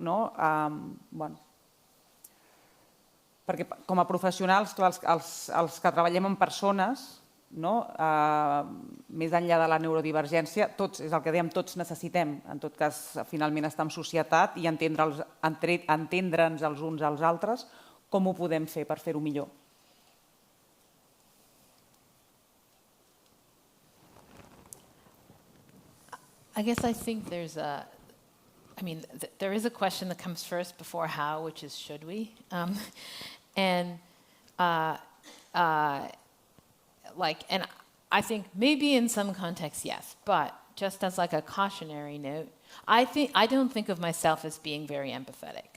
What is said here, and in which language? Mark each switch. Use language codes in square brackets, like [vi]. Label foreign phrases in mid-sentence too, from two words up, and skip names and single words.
[ca] perquè com a professionals, els que treballem amb persones, més enllà de la neurodivergència, és el que dèiem, tots necessitem, en tot cas, finalment estar en societat i entendre'ns els uns als altres, com ho podem fer per fer-ho millor? [en] I guess I think there is a question that comes first before how, which is should we? And I think maybe in some contexts, yes, but just as like a cautionary note, I don't think of myself as being very empathetic.